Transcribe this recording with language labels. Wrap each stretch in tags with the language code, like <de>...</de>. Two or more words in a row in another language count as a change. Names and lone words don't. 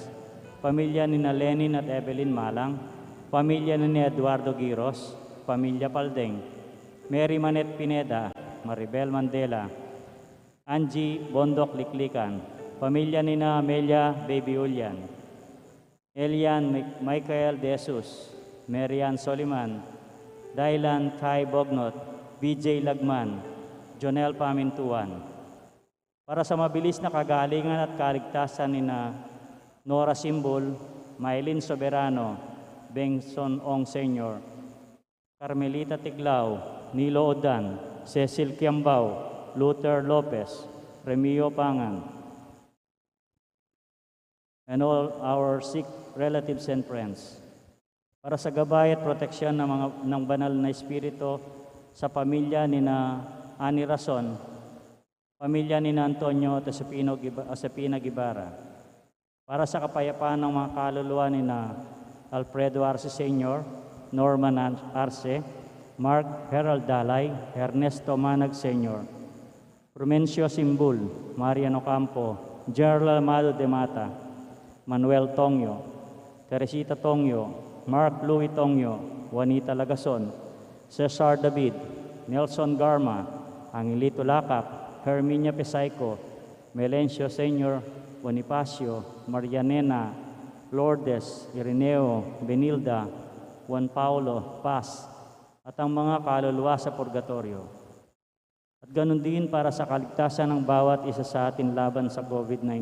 <tl>Pamilya ni na Lenin at Evelyn Malang. Pamilya ni Eduardo Giros, Pamilya Paldeng, Mary Manet Pineda, Maribel Mandela, Angie Bondok Liklikan, Pamilya ni na Amelia Baby Ulian, Elian Michael De Jesus, Marian Soliman, Dailan Tai Bognot, BJ Lagman, Jonel Pamintuan. Para sa mabilis na kagalingan at kaligtasan ni na Nora Simbol, Maylin Soberano, Bengson Ong Sr., Carmelita Tiglao, Nilo Odan, Cecil Kiambao, Luther Lopez, Remio Pangan,</tl> <en>and all our sick relatives and friends.</en> <tl>Para sa gabay at proteksyon ng banal na espiritu sa pamilya ni na Ani Rason, pamilya ni na Antonio Asapina Gibara. Para sa kapayapaan ng mga kaluluwa ni na Alfredo Arce Sr., Norman Arce, Mark Herald Dalay, Ernesto Manag Sr., Prumencio Simbul, Mariano Campo, Gerald Amado de Mata, Manuel Tongyo, Teresita Tongyo, Mark Louis Tongyo, Juanita Lagason, Cesar David, Nelson Garma, Angelito Lacap, Herminia Pesaico, Melencio Sr., Bonifacio, Marianena, Lourdes, Ireneo, Benilda, Juan Paulo, Paz, at ang mga kaluluwa sa purgatorio. At ganun din para sa kaligtasan ng bawat isa sa atin laban sa COVID-19.</tl>